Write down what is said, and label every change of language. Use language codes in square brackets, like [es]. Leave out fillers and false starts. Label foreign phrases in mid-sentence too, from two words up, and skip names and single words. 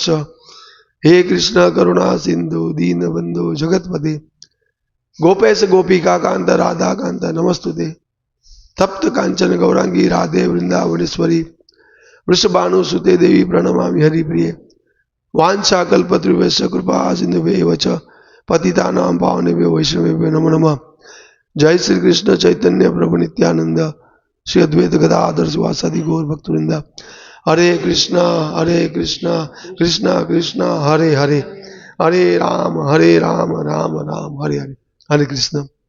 [sa] હે કૃષ્ણ કરુણા સિંધુ દીનબંધુ જગતપતે ગોપેશ ગોપિકા કાંત રાધા કાંત નમસ્તુતે. તપ્ત કાંચન ગૌરાંગી રાધે વૃંદાવનેશ્વરી વૃષભાનુ સુતે દેવી પ્રણમામિ હરિપ્રિય. વાંછા કલ્પતૃભ્યશ્ચ કૃપા સિંધુભ્યૈવ ચ પતિતાનાં પાવનેભ્યો વૈષ્ણવેભ્યો નમો નમઃ. જય શ્રી કૃષ્ણ ચૈતન્ય પ્રભુ નિત્યાનંદ શ્રી અદ્વૈત ગદાધર શિવાસાદિ ગૌર ભક્તવૃંદ. હરે કૃષ્ણ કૃષ્ણ કૃષ્ણ હરે હરે, હરે રામ રામ રામ હરે હરે. હરે કૃષ્ણ.